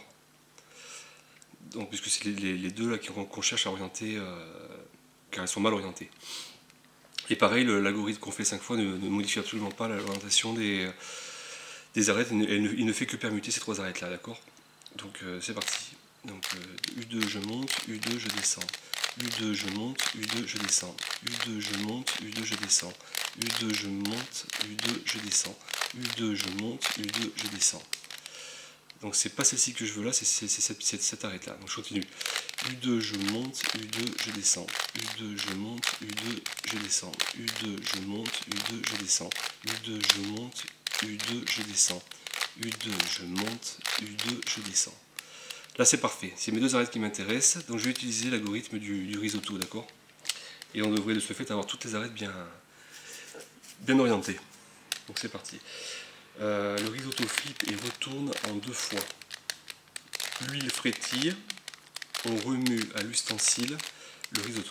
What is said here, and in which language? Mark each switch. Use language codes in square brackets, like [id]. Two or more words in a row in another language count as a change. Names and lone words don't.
[fr] Donc puisque c'est les deux là qu'on cherche à orienter, car elles sont mal orientées. Et pareil, l'algorithme qu'on fait 5 fois ne modifie absolument pas l'orientation des arêtes, il ne fait que permuter ces 3 arêtes là, d'accord? Donc c'est parti. Donc U2 je monte, U2 je descends, U2 je monte, U2 je descends, U2 je monte, U2 je descends, U2 je monte, U2 je descends, U2 je monte, U2 je descends. Donc c'est pas celle-ci que je veux là, c'est cette arête là. Donc je continue. U2 je monte, U2 je descends, U2 je monte, U2 je descends, U2 je monte, U2 je descends, U2 je monte, U2 je descends, U2 je monte, U2 je descends. Là c'est parfait, c'est mes 2 arêtes qui m'intéressent, donc je vais utiliser l'algorithme du risotto, d'accord? Et on devrait de ce fait avoir toutes les arêtes bien orientées. Donc c'est parti. Le risotto flippe et retourne en 2 fois. L'huile frétille, on remue à l'ustensile le risotto.